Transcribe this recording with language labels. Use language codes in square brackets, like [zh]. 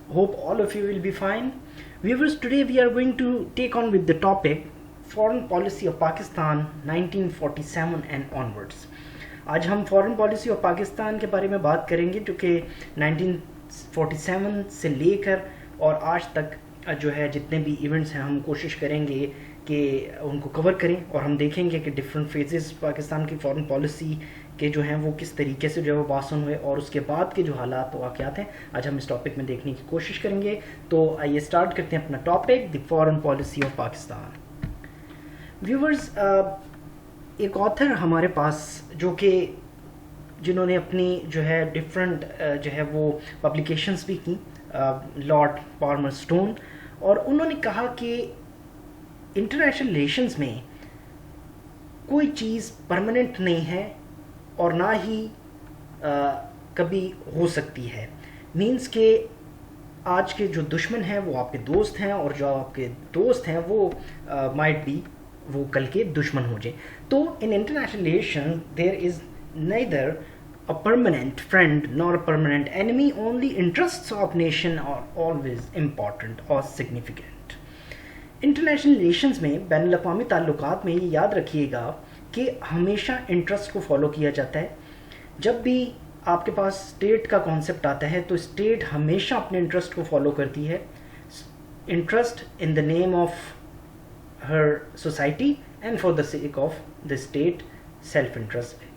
[en] Hope all of you will be fine. Viewers, today we are going to take on with the topic Foreign Policy of Pakistan 1947 and onwards. [hi] आज हम foreign policy of Pakistan के बारे में बात करेंगे जो कि 1947 से लेकर और आज तक जो है जितने भी इवेंट्स हैं हम कोशिश करेंगे कि उनको कवर करें और हम देखेंगे कि डिफरेंट फेजेस पाकिस्तान की फॉरेन पॉलिसी के जो हैं वो किस तरीके से जो है वो बासन हुए और उसके बाद के जो हालात वाक़यात हैं आज हम इस टॉपिक में देखने की कोशिश करेंगे। तो आइए स्टार्ट करते हैं अपना topic, the foreign policy of Pakistan. Viewers, एक ऑथर हमारे पास जो कि जिन्होंने अपनी जो है डिफरेंट जो है वो पब्लिकेशंस भी की, लॉर्ड पार्मर स्टोन, और उन्होंने कहा कि इंटरनेशनल रिलेशंस में कोई चीज़ परमानेंट नहीं है और ना ही कभी हो सकती है। मीन्स के आज के जो दुश्मन हैं वो आपके दोस्त हैं और जो आपके दोस्त हैं वो माइट बी वो कल के दुश्मन हो जाए। [en] तो in international relation there is neither a permanent friend nor a permanent enemy, only interests of nation are always important or significant. [hi] International relations में बैन अल-अक़वामी ताल्लुकात में ये याद रखिएगा कि हमेशा इंटरेस्ट को फॉलो किया जाता है। जब भी आपके पास स्टेट का कॉन्सेप्ट आता है तो स्टेट हमेशा अपने इंटरेस्ट को फॉलो करती है, [en] Interest in the name of हर society and for the sake of the state self interest.